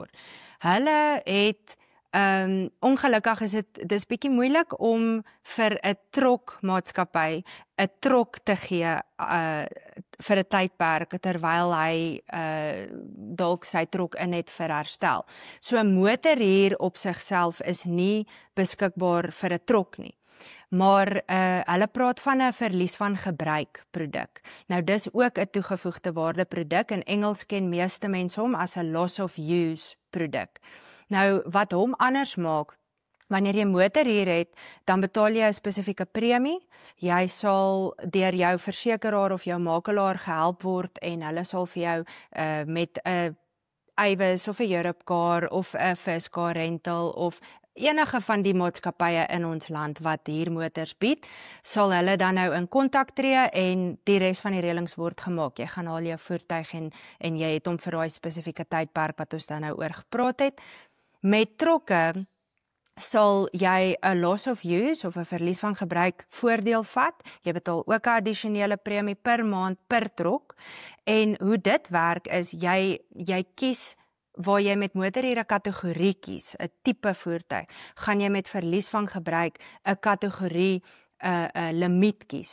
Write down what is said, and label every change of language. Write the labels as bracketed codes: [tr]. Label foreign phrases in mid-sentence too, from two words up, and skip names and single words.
[af] Hulle het ongelukkig is dis bietjie moeilik om vir 'n trokmaatskappy 'n trok te gee vir 'n tydperk terwyl hy dalk sy trok in het vir herstel. So 'n motorhuur op sigself is nie beskikbaar vir 'n trok nie. Maar hulle praat van 'n verlies van gebruik produk. Nou dis ook 'n toegevoegde waarde produk. In Engels ken meeste mense hom as 'n [en] loss of use [af] produk. Nou wat hom anders maak, wanneer jy motorhuur het, dan betaal jy 'n spesifieke premie. Jy sal deur jou versekeraar of jou makelaar gehelp word en hulle sal vir jou met 'n Avis of 'n Europcar of 'n Fisker rental of enige van die maatskappye in ons land wat huurmotors bied, sal hulle dan nou in kontak tree en die res van die reëlings word gemaak. Jy gaan haal jou voertuig en jy het hom vir daai spesifieke tydperk wat ons dan nou oor gepraat het. Met trokke sal jy 'n [en] loss of use [af] of 'n verlies van gebruik voordeel vat. Jy betaal ook 'n addisionele premie per maand per trok. En hoe dit werk is jy kies waar jy met motorhuur 'n kategorie kies, 'n tipe voertuig, gaan jy met verlies van gebruik 'n kategorie 'n limiet kies.